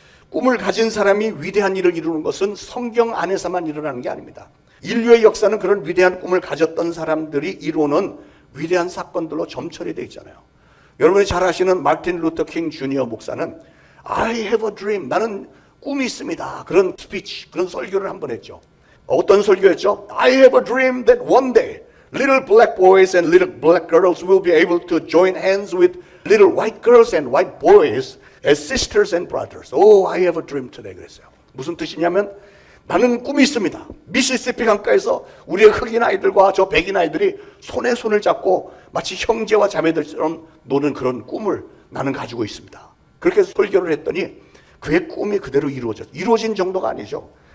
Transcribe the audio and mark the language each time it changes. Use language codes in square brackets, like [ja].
[ko] 꿈을 가진 사람이 위대한 일을 이루는 것은 성경 안에서만 일어나는 게 아닙니다. 인류의 역사는 그런 위대한 꿈을 가졌던 사람들이 이루는 위대한 사건들로 점철이 되어 있잖아요. 여러분이 잘 아시는 마틴 루터 킹 주니어 목사는 [en] I have a dream, [ko] 나는 꿈이 있습니다. 그런 스피치, 그런 설교를 한번 했죠. 어떤 설교였죠? [en] I have a dream that one day little black boys and little black girls will be able to join hands with little white girls and white boys as sisters and brothers. Oh, I have a dream today. [ko] 그랬어요. 무슨 뜻이냐면 나는 꿈이 있습니다. 미시시피 강가에서 우리의 흑인 아이들과 저 백인 아이들이 손에 손을 잡고 마치 형제와 자매들처럼 노는 그런 꿈을 나는 가지고 있습니다. 그렇게 설교를 했더니 그의 꿈이 그대로 이루어진 정도가 아니죠.